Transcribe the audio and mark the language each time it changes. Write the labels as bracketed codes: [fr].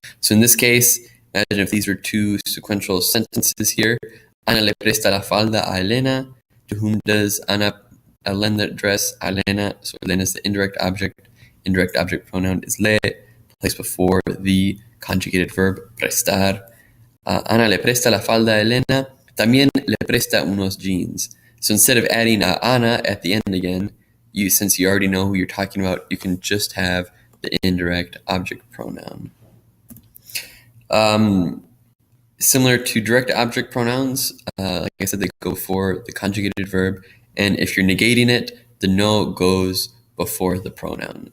[en] So in this case, imagine if these were two sequential sentences here. [es] Ana le presta la falda a Elena. [en] To whom does Ana lend the dress? [es] A Elena. [en] So Elena is the indirect object. Indirect object pronoun is le, placed before the conjugated verb prestar. [es] Ana le presta la falda a Elena. También le presta unos jeans. [en] So instead of adding a Ana at the end again, since you already know who you're talking about, you can just have the indirect object pronoun. Similar to direct object pronouns, like I said, they go before the conjugated verb, and if you're negating it, the no goes before the pronoun.